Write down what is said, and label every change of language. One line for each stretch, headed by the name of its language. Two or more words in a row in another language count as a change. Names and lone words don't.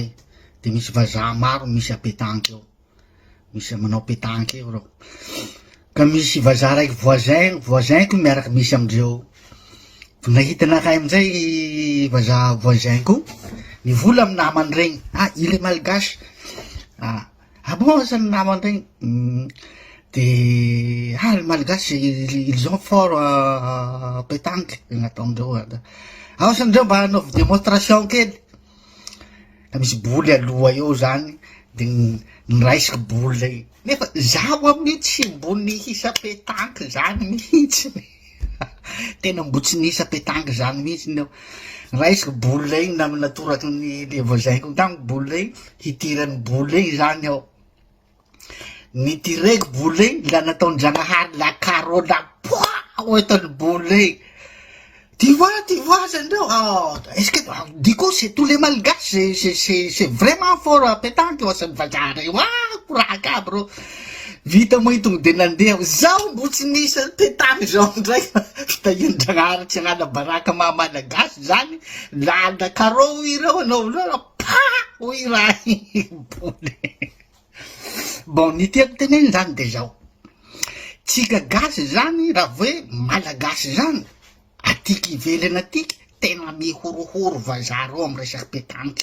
Malagasy: De misy vazaha maro misy pétanque eo. Misy manao pétanque eo reo. Ka misy vazaha raiky voisinko miaraky misy amindreo. Nahita anakay amizay vazaha voisinko, nivola amy namany regny,
French: il est malgache.
Malagasy: Bon ça ny namany regny.
French: De le malgache ils ont fort pétanque nataondreo.
Malagasy: Sandreo mba hanaovy démonstration kely. Da misy boly aloha eo zany, de niraisaky boly zay. Nefa zaho amin'io tsy mbo nihisa pétanque zany mihitsy. Tena mbo tsy nihisa pétanque zany mihitsy eo. Niraisaky boly regny natoraky le voisinko tamiko boly regny, hitirany boly regny zany aho. Nitireko boly regny, la nataon-Janahary
French: la carreau
Malagasy: la oetany boly regny.
French: Tu vois, Sandro, est-ce que, du coup, c'est tous les malgaches, c'est vraiment fort à pétanque, ça me va dire, courage, bro.
Malagasy: Vita mo itong de nandeha, zaho mbo tsy nisa pétanque zao ndray. Fitahian-Janahary tsy anala baraka malagasy zany, lala carreau ireo anao, hoy raha boly. Bon, ny tiako teneny zany de zao. Tsika gasy zany, raha hoe malagasy zany, atiky ivelany atiky, tena mihorohoro vazaha reo amy resaky pétanque.